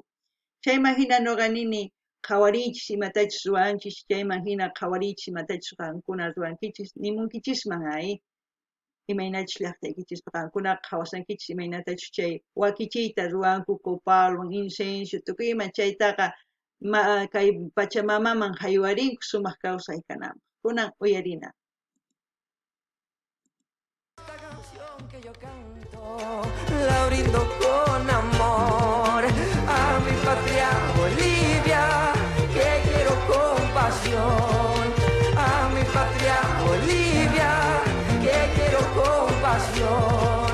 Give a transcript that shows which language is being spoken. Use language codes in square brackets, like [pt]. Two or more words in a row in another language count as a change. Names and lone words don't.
[qu] Chayman hina ñuqa nini qhawarinchis imatachus ruwanchis, chayman hina qhawarinchis imatachus qankuna ruwankichis nimunkichisman imaynachus llaqtaykichis qankunaqa qhawasankichis imaynatachus chay wakichiyta ruwanku copalwan, incienso tukuy ima chaytaqa kay Pachamamaman haywarinku sumaq kawsay kananpaq. Kunan uyarina. [es] Esta canción que yo canto la brindo con amor a mi patria Bolivia, que quiero con pasión. A mi patria Bolivia, que quiero con pasión.